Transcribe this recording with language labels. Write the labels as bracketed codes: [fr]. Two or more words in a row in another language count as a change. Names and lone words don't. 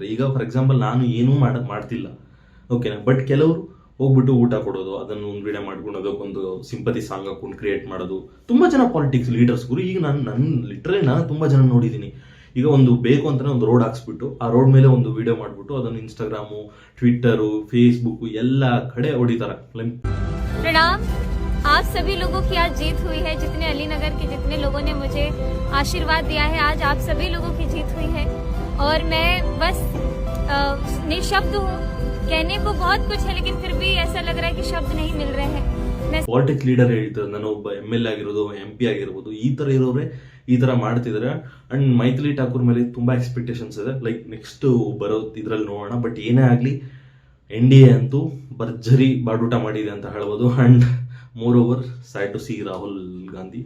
[kn] ಈಗ [en] for example [kn] ನಾನು ಏನೂ ಮಾಡ್ತಿಲ್ಲ, ಓಕೆನಾ, ಬಟ್ ಕೆಲವರು ಹೋಗ್ಬಿಟ್ಟು ಊಟ ಕೊಡೋದು, ಅದನ್ನು ಒಂದು ವಿಡಿಯೋ ಮಾಡ್ಕೊಂಡು ಅದಕ್ಕೊಂದು [en] sympathy song [kn] ಹಾಕೊಂಡು ಕ್ರಿಯೇಟ್ ಮಾಡೋದು. ತುಂಬಾ ಜನ [en] politics leaders [kn] ಗುರು, ಈಗ ನಾನು ತುಂಬಾ ಜನ ನೋಡಿದ್ದೀನಿ. ಈಗ ಒಂದು ಬೇಕು ಅಂತಾನೆ ಒಂದು ರೋಡ್ ಹಾಕ್ಸ್ಬಿಟ್ಟು ಆ ರೋಡ್ ಮೇಲೆ ಒಂದು ವಿಡಿಯೋ ಮಾಡ್ಬಿಟ್ಟು ಅದನ್ನು ಇನ್ಸ್ಟಾಗ್ರಾಮು, ಟ್ವಿಟ್ಟರು, ಫೇಸ್ಬುಕ್ ಎಲ್ಲ ಕಡೆ ಹೊಡಿತಾರೆ. [hi] प्रणाम. आप सभी लोगों की आज जीत हुई है. जितने अलीनगर के जितने लोगों ने मुझे आशीर्वाद दिया है, आज आप सभी लोगों की जीत हुई है और मैं बस निशब्द हूँ। कहने को बहुत कुछ है लेकिन फिर भी ऐसा लग रहा है कि शब्द नहीं मिल रहे हैं। मैं [en] politics leader [kn] ಹೇಳ್ತಾರೆ, ನಾನು ಒಬ್ಬ ML ಆಗಿರೋದು MP ಆಗಿರ್ಬೋದು, ಈ ತರ ಇರೋರೆ ಈ ತರ ಮಾಡ್ತಿದ್ದಾರೆ. ಅಂಡ್ ಮೈಥಿಲಿ ಠಾಕೂರ್ ಮೇಲೆ ತುಂಬಾ ಎಕ್ಸ್ಪೆಕ್ಟೇಷನ್ಸ್ ಇದೆ. [en] like next [kn] ಬರೋ ಇದ್ರಲ್ಲಿ ನೋಡೋಣ. ಬಟ್ ಏನೇ ಆಗ್ಲಿ NDA ಅಂತೂ ಭರ್ಜರಿ ಬಾಡೂಟ ಮಾಡಿದೆ ಅಂತ ಹೇಳ್ಬೋದು. [en] and moreover sad to see Rahul Gandhi.